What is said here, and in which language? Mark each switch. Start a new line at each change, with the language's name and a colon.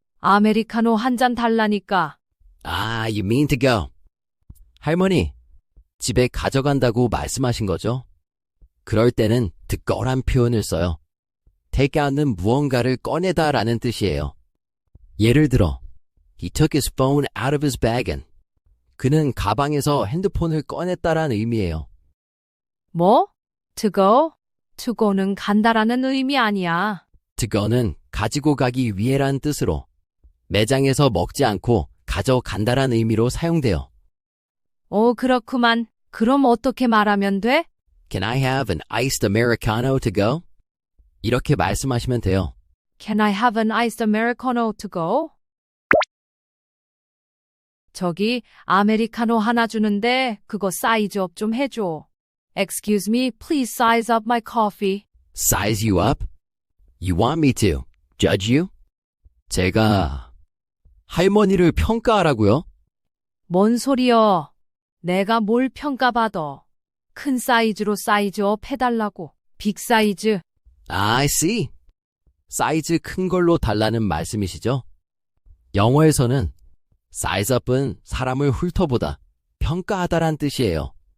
Korean: 아메리카노 한 잔 달라니까.
English: Ah, you mean to go.
Korean: 할머니, 집에 가져간다고 말씀하신 거죠? 그럴 때는 to go란 표현을 써요. take out는 무언가를 꺼내다 라는 뜻이에요. 예를 들어,
English: He took his phone out of his bag and
Korean: 그는 가방에서 핸드폰을 꺼냈다라는 의미예요. 뭐?
English: To go?
Korean: To go는 간다라는 의미 아니야. to go는 가지고 가기 위해라는 뜻으로 매장에서 먹지 않고 가져간다라는 의미로 사용돼요. 오, 그렇구만. 그럼 어떻게 말하면 돼?
English: Can I have an iced Americano to go?
Korean: 이렇게 말씀하시면 돼요.
English: Can I have an iced Americano to go?
Korean: 저기 아메리카노 하나 주는데 그거 사이즈업 좀 해줘.
English: Excuse me, please size up my coffee. Size you up? You want me to judge you?
Korean: 제가 할머니를 평가하라고요? 뭔 소리여. 내가 뭘 평가받아. 큰 사이즈로 사이즈업 해달라고. 빅 사이즈.
English: I see.
Korean: 사이즈 큰 걸로 달라는 말씀이시죠? 영어에서는 size up은 사람을 훑어보다, 평가하다란 뜻이에요.